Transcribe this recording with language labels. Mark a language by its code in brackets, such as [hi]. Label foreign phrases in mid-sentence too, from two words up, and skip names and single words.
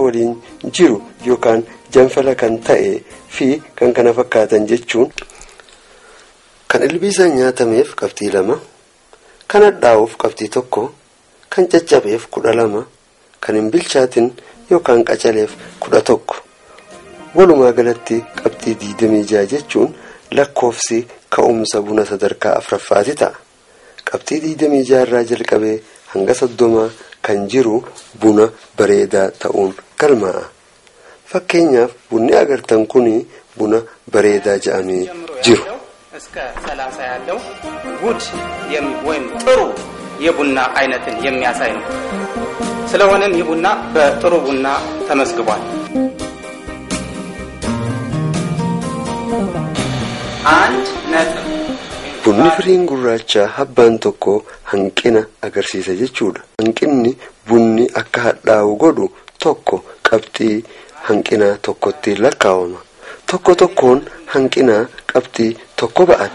[om] waliin jiru yookaan janfala kan ta'e fi kan kana fakkaatan jechuun kan ilbiisaan nyaatameef qabxii 2 kan hadhaa'uuf qabxii 1 kan caccabeef 12 kan hin bilchaatin yookaan qacaleef 11 walumaa galatti qabxii 26 jechuun lakkoofsi ka'umsa buna sadarkaa afraffaati ta'a. Qabxii 26 irraa jalqabee hanga 30 kan jiru buna bareedaa ta'uun galmaa'a. Fakkeenyaaf bunni agartan kuni buna bareedaa jedhamee jiru. [am] እስከ 30 ያለው ጉድ ወይም ጥሩ የቡና አይነትን የሚያሳይ ነው። ስለሆነም ይህ ቡና በጥሩ ቡና ተመስግቧል። አንድ ነጥብ [om] bunni firiin gurraacha habbaan tokko hanqina agarsiisa jechuudha. Hanqinni bunni akka hadhaa'u godhu tokko qabxii hanqina tokkotti lakkaawama. Tokko tokkoon hanqina qabxii tokko ba'ata.